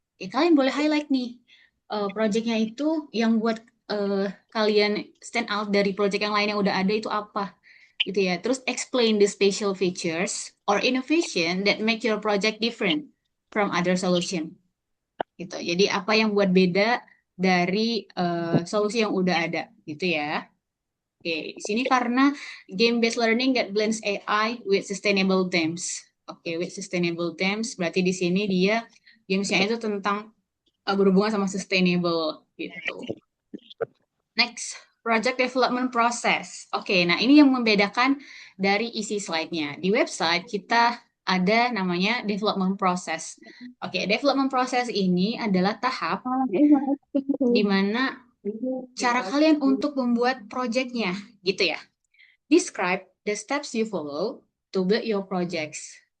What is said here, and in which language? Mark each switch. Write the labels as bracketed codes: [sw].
[id] Oke, kalian boleh highlight nih projectnya itu yang buat kalian stand out dari project yang lain yang udah ada itu apa gitu ya. Terus [en] explain the special features or innovation that make your project different from other solution [id] gitu. Jadi apa yang buat beda dari solusi yang udah ada gitu ya. Oke, di sini karena [en] game-based learning that blends AI with sustainable themes. [id] Oke, [en] with sustainable themes [id] berarti di sini dia gamesnya itu tentang berhubungan sama sustainable gitu. [en] Next, project development process. [id] Oke, nah ini yang membedakan dari isi slide-nya. Di website kita ada namanya development process. Oke, development process ini adalah tahap di mana cara kalian untuk membuat projectnya, gitu ya. [en] Describe the steps you follow to build your projects.